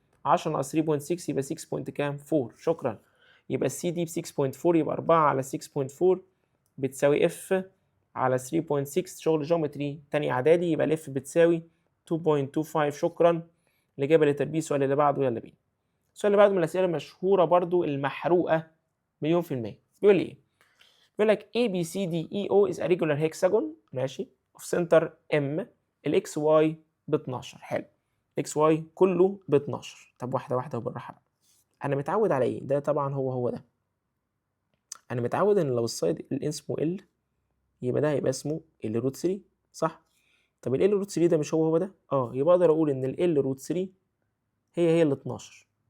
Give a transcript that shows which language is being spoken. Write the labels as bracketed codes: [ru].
[ar] 10 ناقص 3.6 يبقى 6 بوينت كام؟ 4. شكرا. يبقى السي دي ب 6.4 يبقى 4 على 6.4 بتساوي اف على 3.6. شغل جيومتري تاني اعدادي، يبقى الاف بتساوي 2.25. شكرا. الإجابة لتربيه. السؤال اللي بعده يلا بينا. السؤال اللي بعده من الأسئلة المشهورة برضو المحروقة مليون في المية. بيقول لي إيه؟ بيقول لك [en] A B C D E O is a regular hexagon ماشي of center M ال XY ب 12. [ar] حلو، XY كله ب 12. طب واحدة واحدة وبالراحة بقى. أنا متعود على إيه؟ ده طبعا هو ده. أنا متعود إن لو السايد اللي اسمه L يبقى ده هيبقى اسمه L روت 3 صح؟ طب ال L روت 3 ده مش هو ده؟ يبقى أقدر أقول إن ال L روت 3 هي ال 12.